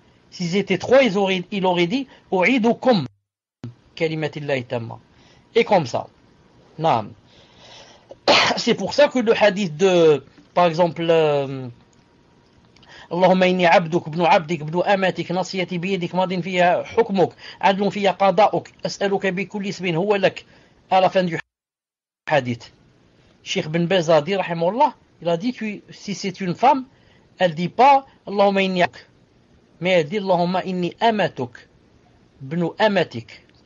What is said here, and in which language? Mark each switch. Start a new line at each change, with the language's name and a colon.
French: S'ils étaient trois, il aurait dit
Arabic: U'idukum kalimatillahi tamma.
French: Et comme ça. Naam. C'est pour ça que le hadith de, par exemple,
Arabic: اللهم إني عبدك ابن عبدك ابن أمتك نصيتي بيدك ماض فيها حكمك عدل فيها قضاؤك أسألك بكل اسم هو لك
French: à la fin du hadith. Cheikh Ben Baz a dit rahimahullah, il a dit que si c'est une femme, elle dit pas
Arabic: Allahumma inni abduk,
French: mais elle dit
Arabic: Allahumma inni amatuk ibn amatik.